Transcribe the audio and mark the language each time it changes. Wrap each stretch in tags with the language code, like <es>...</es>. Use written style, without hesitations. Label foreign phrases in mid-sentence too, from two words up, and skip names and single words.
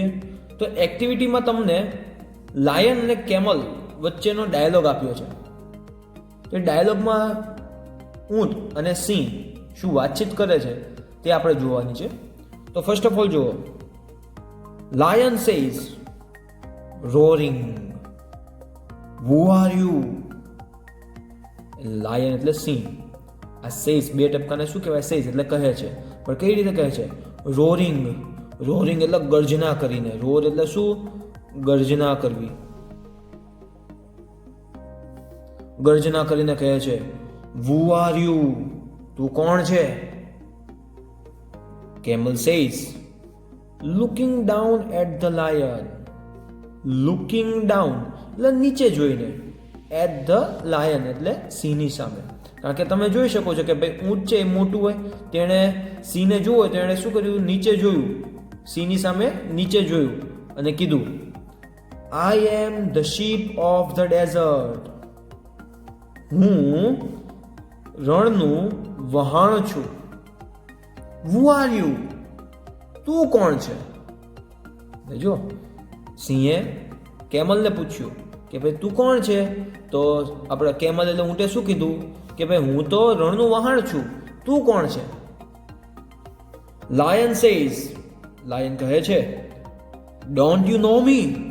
<gu>તો એક્ટિવિટીમાં તમને લાયન અને કેમલ વચ્ચેનો ડાયલોગ આપ્યો છે. તો એ ડાયલોગમાં ઊંટ અને સિંહ શું વાતચીત કરે છે તે આપણે જોવાની છે.</gu> <en>તો first of all જુઓ. Lion says roaring, who are you?</en> <gu>લાયન એટલે સિંહ. આ સેઝ બે ટપકાને શું કહેવાય? સેઝ એટલે કહે છે. પણ કઈ રીતે કહે છે? રોરિંગ. રોરિંગ એટલે ગર્જના કરીને. રોર એટલે શું? ગર્જના કરવી. ગર્જના કરીને કહે છે</gu> <en>who are you?</en> <gu>તું કોણ છે?</gu> <en>Camel says looking down at the lion. Looking down</en> <gu>એટલે નીચે જોઈને,</gu> <en>at the lion</en> <gu>એટલે સિંહની સામે. કારણ કે તમે જોઈ શકો છો કે ભાઈ ઊંટ છે એ મોટું હોય, તેણે સિંહને જોયું હોય, તેણે શું કર્યું? નીચે જોયું, સિંહની સામે નીચે જોયું અને કીધું</gu> <en>I am the sheep of the desert.</en> <gu>હું રણનું વહાણ છું.</gu> <en>Who are you?</en> <gu>તું કોણ છે? જો સિંહે કેમલને પૂછ્યું કે ભાઈ તું કોણ છે? તો આપણે કેમલ એટલે ઊંટે શું કીધું કે ભાઈ હું તો રણનું વહાણ છું, તું કોણ છે?</gu> <en>Lion says. લાયન</en> <gu>કહે છે</gu> <en>don't you know me?</en>